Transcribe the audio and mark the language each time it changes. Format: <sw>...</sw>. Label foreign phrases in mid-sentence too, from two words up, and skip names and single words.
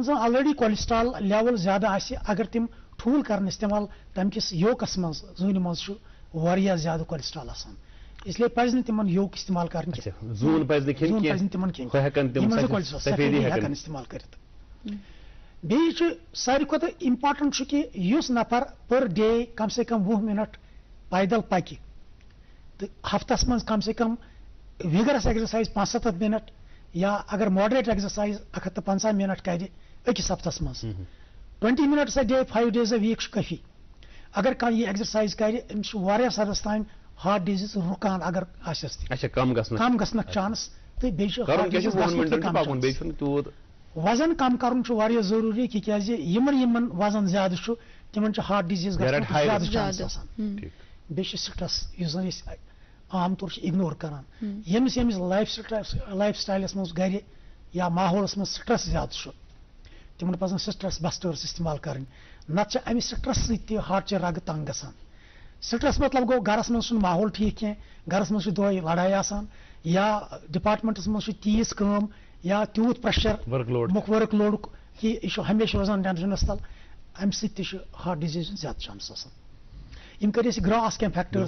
<ks>زن آلریڈی</ks> <en>cholesterol level</en> <ks>زیادٕ آسہِ اگر تِم ٹھوٗل کرن استعمال تمہِ کِس یوکس منٛز زوٗنہِ منٛز چھُ واریاہ زیادٕ کولسٹرال آسان اسلیے پزِ نہٕ تِمن یوک استعمال کرٕنۍ کینٛہہ پزِ نہٕ تِمن کینٛہہ ہٮ۪کان استعمال کٔرِتھ بیٚیہِ چھُ ساروی کھۄتہٕ امپارٹنٹ چھُ کہِ یُس نفر</ks> <en>per day</en> <ur>کم سے کم</ur> <ks>20 منٹ پیدل پکہِ تہٕ ہفتس منٛز</ks> <ur>کم سے کم</ur> <en>vigorous exercise</en> <ks>5-7 منٹ یا اگر</ks> <en>moderate exercise</en> <ks>150 منٹ کرِ أکِس ہفتس منٛز</ks> <en>20 minutes a day 5 days a week</en> <ks>چھُ کٲفی اگر کانٛہہ یہِ ایکزرسایز کرِ أمِس چھُ واریاہ سرس تام</ks> <en>heart disease</en> <ks>رُکان اگر آسٮ۪س تہِ کم گژھنُک چانس تہٕ بیٚیہِ چھُ وزن کم کرُن چھُ واریاہ ضروٗری تِکیازِ یِمن وزن زیادٕ چھُ تمن</ks> <en>heart disease</en> <ks>زیادہ چانس آسان بیٚیہِ چھُ سٹرس یُس زن أسۍ عام طور چھِ اگنور کران ییٚمِس</ks> <en>lifestyles</en> <ks>منٛز گرِ یا ماحولس منٛز سٹرس زیادٕ چھُ تمن پزن</ks> <en>stress busters</en> <ks>استعمال کرٕنۍ نتہٕ چھِ امہِ سٹرس سۭتۍ تہِ ہارٹچہِ رگہٕ تنگ گژھان سٹرس مطلب گوٚو گرس منٛز چھُنہٕ ماحول ٹھیٖک کینٛہہ گرس منٛز چھِ دۄہے لڑایہِ آسان یا ڈپارٹمنٹس منٛز چھِ تیٖژ کٲم یا تیوٗت</ks> <en>pressure workload</en> <ks>کہِ یہِ چھُ ہمیشہِ روزان ٹینشنس تل امہِ سۭتۍ تہِ چھُ</ks> <en>heart disease</en> <ks>ہُنٛد زیادٕ چانس آسان یم کر گراس کینٛہہ فیکٹرز</ks>